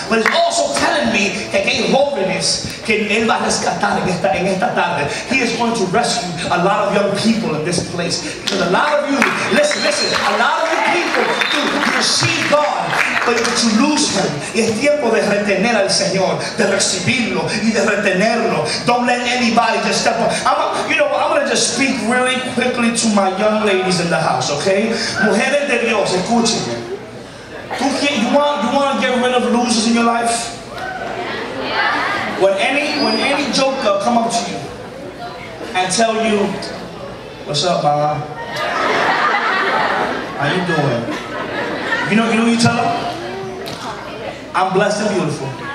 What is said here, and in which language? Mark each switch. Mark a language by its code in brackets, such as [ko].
[en] But it's also telling me [es] que hay jóvenes que Él va a rescatar en esta tarde. [en] He is going to rescue a lot of young people in this place. Because a lot of you, listen, a lot of you people, you receive God, but you lose Him. [es] Y es tiempo de retener al Señor, de recibirlo y de retenerlo. [en] Don't let anybody just step on. I'm going to just speak really quickly to my young ladies in the house, okay? [es] Mujeres de Dios, escúchenme. [en] You want to get rid of losers in your life? When any joker come up to you and tell you, "What's up, mama? How you doing?" You know what you tell them? "I'm blessed and beautiful."